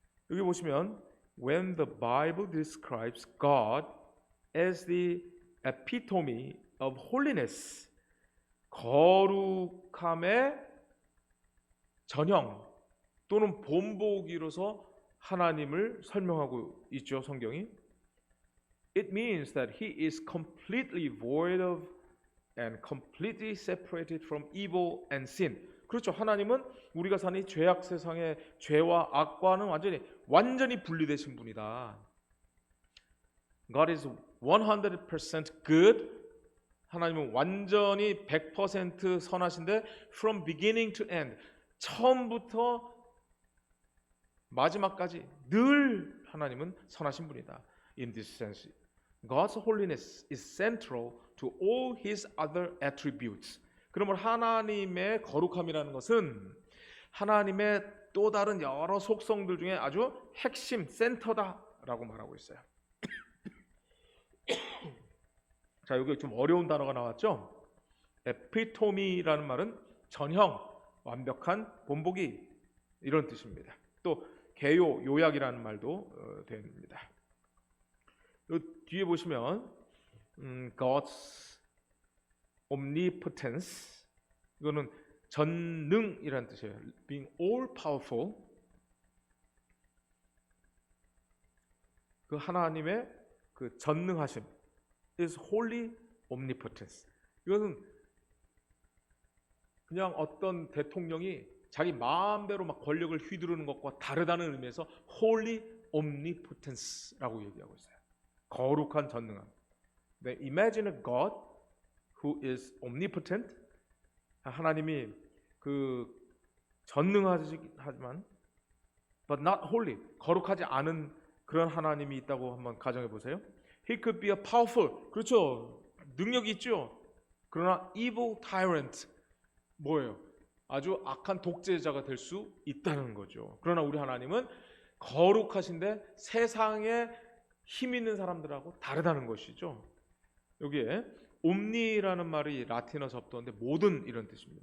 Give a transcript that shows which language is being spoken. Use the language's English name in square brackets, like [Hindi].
[Korean] 여기 보시면 [English] when the Bible describes God as the epitome of holiness, [Korean] 거룩함의 전형 또는 본보기로서 하나님을 설명하고 있죠, 성경이. [English] It means that he is completely void of and completely separated from evil and sin. [Korean] 그렇죠. 하나님은 우리가 사는 이 죄악 세상의 죄와 악과는 완전히 분리되신 분이다. [English] God is 100% good. [Korean] 하나님은 완전히 100% 선하신데 [English] from beginning to end, [Korean] 처음부터 마지막까지 늘 하나님은 선하신 분이다. [English] In this sense, God's holiness is central to all His other attributes. [Korean] 그러면 하나님의 거룩함이라는 것은 하나님의 또 다른 여러 속성들 중에 아주 핵심, 센터다라고 말하고 있어요. 자, 여기 좀 어려운 단어가 나왔죠? 에피토미라는 말은 전형, 완벽한 본보기 이런 뜻입니다. 또 개요, 요약이라는 말도 됩니다. 이 뒤에 보시면 [English] God's omnipotence, [Korean] 이거는 전능이라는 뜻이에요. [English] Being all powerful. [Korean] 그 하나님의 그 전능하심 [English] is holy omnipotence. [Korean] 이것은 그냥 어떤 대통령이 자기 마음대로 막 권력을 휘두르는 것과 다르다는 의미에서 [English] holy omnipotence [Korean] 라고 얘기하고 있어요. 거룩한 전능함. [English] They imagine a God who is omnipotent. [Korean] 하나님이 그 전능하지만 [English] but not holy, [Korean] 거룩하지 않은 그런 하나님이 있다고 한번 가정해 보세요. [English] He could be a powerful, [Korean] 그렇죠, 능력이 있죠. 그러나 [English] evil tyrant, [Korean] 뭐예요? 아주 악한 독재자가 될 수 있다는 거죠. 그러나 우리 하나님은 거룩하신데 세상에 힘 있는 사람들하고 다르다는 것이죠. 여기에 옴니라는 말이 라틴어 접두어인데 모든 이런 뜻입니다.